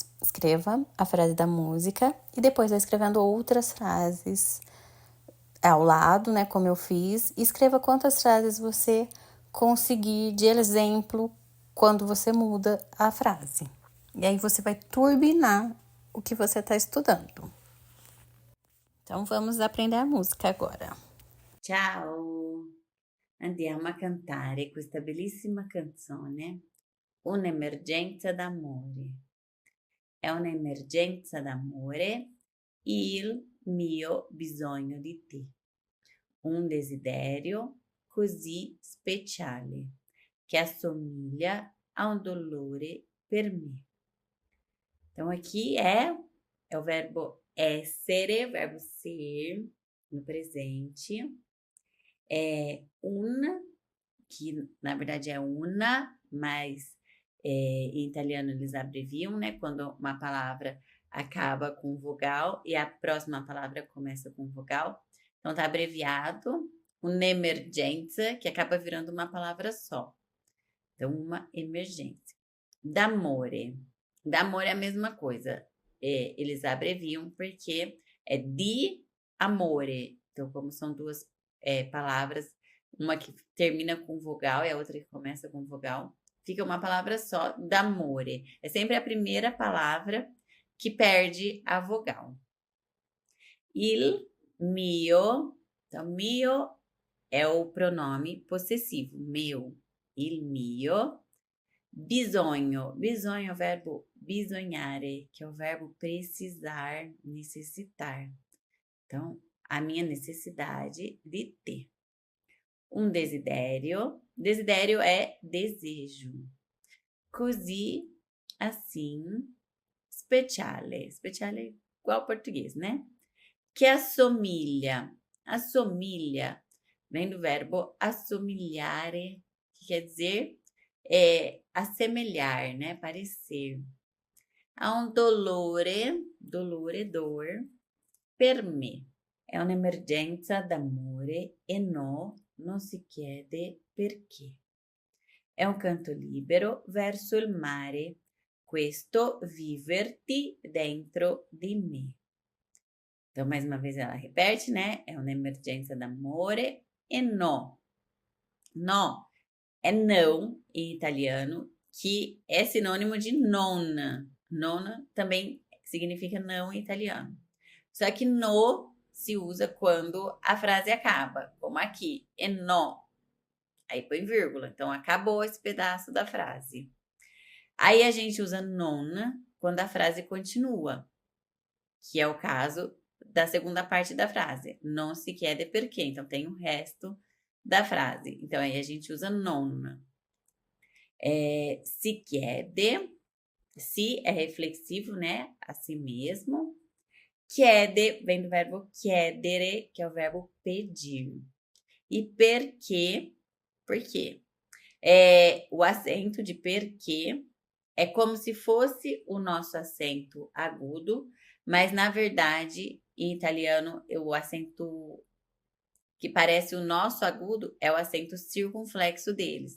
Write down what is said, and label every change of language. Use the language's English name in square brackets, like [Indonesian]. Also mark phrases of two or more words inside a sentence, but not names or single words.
[Portuguese] Escreva a frase da música e depois vai escrevendo outras frases ao lado, né, como eu fiz, e escreva quantas frases você conseguir de exemplo quando você muda a frase. E aí você vai turbinar o que você está estudando. Então vamos aprender a música agora. [Italian] Ciao! Andiamo a cantare questa bellissima canzone, Un'emergenza d'amore. È un'emergenza d'amore il mio bisogno di te. Un desiderio così speciale che assomiglia a un dolore per me. [Portuguese] Então, aqui é o verbo essere, verbo ser, no presente. É una, que na verdade é una, mas em italiano eles abreviam, né? Quando uma palavra acaba com vogal e a próxima palavra começa com vogal. Então, tá abreviado. Un'emergenza, que acaba virando uma palavra só. Então, uma emergência. D'amore. D'amore é a mesma coisa. Eles abreviam porque é [Italian] di amore. [Portuguese] Então, como são duas palavras, uma que termina com vogal e a outra que começa com vogal, fica uma palavra só, d'amore. É sempre a primeira palavra que perde a vogal. [Italian] Il mio. [Portuguese] Então, mio é o pronome possessivo, meu. [Italian] Il mio. Bisogno. [Portuguese] Bisogno é o verbo bisognare, que é o verbo precisar, necessitar. Então, a minha necessidade de ter. Um desidério. Desidério é desejo. [Italian] Così, assim. Speciale. [Portuguese] Speciale é igual ao português, né? Que assomilha. Assomilha vem do verbo assomigliare, que quer dizer assemelhar, né? Parecer. Há um dolore, dolore, dor, [Italian] per me. È un'emergenza d'amore e non si chiede perché. È un canto libero verso il mare, questo viverti dentro di me. [Portuguese] Então, mais uma vez ela repete, né? É uma emergência [Italian] d'amore e no. [Portuguese] No é não em italiano, que é sinônimo de nonna. Nonna também significa não em italiano. Só que no se usa quando a frase acaba, como aqui, e no. Aí põe vírgula, então acabou esse pedaço da frase. Aí a gente usa nonna quando a frase continua, que é o caso da segunda parte da frase. [Italian] Non si chiede perché, [Portuguese] então tem o resto da frase. Então aí a gente usa nonna. [Italian] Si chiede, [Portuguese] si é reflexivo, né? A si mesmo. Chiede vem do verbo chiedere, que é o verbo pedir. E perché, por quê? O acento de perché é como se fosse o nosso acento agudo, mas na verdade, em italiano, o acento que parece o nosso agudo é o acento circunflexo deles.